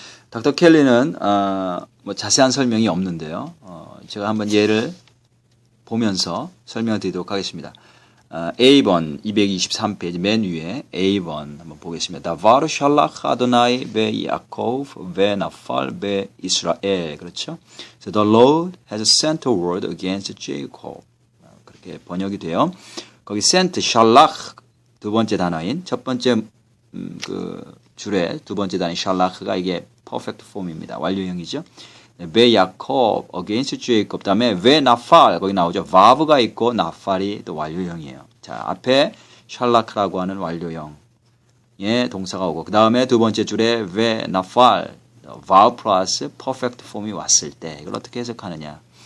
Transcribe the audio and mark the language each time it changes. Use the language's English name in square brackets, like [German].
[Korean] 닥터 켈리는 자세한 설명이 없는데요. 제가 한번 예를 보면서 설명을 드리도록 하겠습니다. A번 223페이지 맨 위에 A번 한번 보겠습니다. [Hebrew] 다바르 샬락 아도나이 베 야코브 베 나팔 베 이스라엘. [Korean] 그렇죠? [English] So the Lord has sent a word against Jacob. [Korean] 그렇게 번역이 돼요. 거기 sent 샬락 두 번째 단어인 첫 번째 그 줄에 두 번째 단어인 샬락가 이게 perfect form입니다. 완료형이죠. 베 야콥 [English] against Jacob [Korean] 다음에 베 나팔 거기 나오죠. verve가 있고 나팔이 또 완료형이에요. 자 앞에 샬라크라고 하는 완료형의 동사가 오고 그 다음에 두 번째 줄에 베 나팔 verb 플러스 perfect form이 왔을 때 이걸 어떻게 해석하느냐.